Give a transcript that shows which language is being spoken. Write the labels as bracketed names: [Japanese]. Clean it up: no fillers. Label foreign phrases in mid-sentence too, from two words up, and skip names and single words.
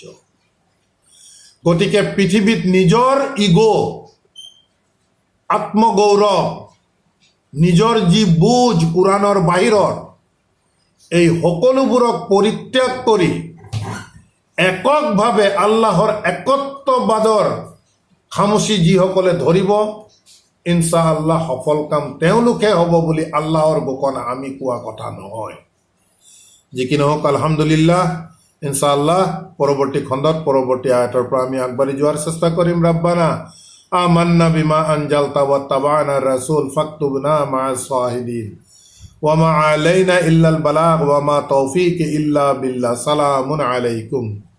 [Assamese] গতিকে পৃথিৱীত নিজৰ ইগ' আত্মগৌৰৱ, নিজৰ যি বুজ কোৰাণৰ বাহিৰত, এই সকলোবোৰক পৰিত্যাগ কৰি এককভাৱে আল্লাহৰ একত্ববাদৰ খামুচি যিসকলে ধৰিব, ইনশাআল্লাহ সফল কাম তেওঁলোকে হ'ব বুলি আল্লাহৰ ঘোষণা, আমি কোৱা কথা নহয়। যি কি নহওক আলহামদুলিল্লাহ, ইনশাআল্লাহ পৰৱৰ্তী খণ্ডত পৰৱৰ্তী আয়াতৰ পৰা আমি আগবাঢ়ি যোৱাৰ চেষ্টা কৰিম। [Arabic] ربنا آمنا بما أنزلت واتبعنا الرسول فاكتبنا مع الشاهدين وما علينا إلا البلاغ وما توفيق إلا بالله. سلام عليكم.